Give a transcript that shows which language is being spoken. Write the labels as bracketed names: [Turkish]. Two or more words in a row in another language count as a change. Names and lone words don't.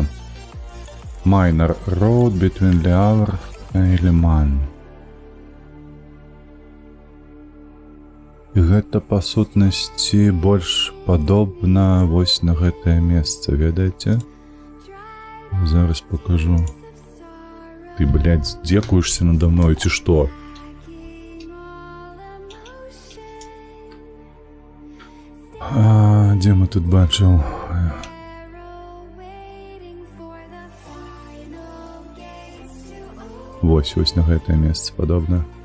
[English] Minor Road between Le Havre and Le Mans. [Belarusian] І гэта па сутнасці больш падобна вось на гэтае месца, ведаеце? Зараз покажу. Ты, блядь, здзекуешься [Russian] надо мной, [Belarusian] ці што? Дзе мы тут бачыў? Вось на гэтае месца падобна.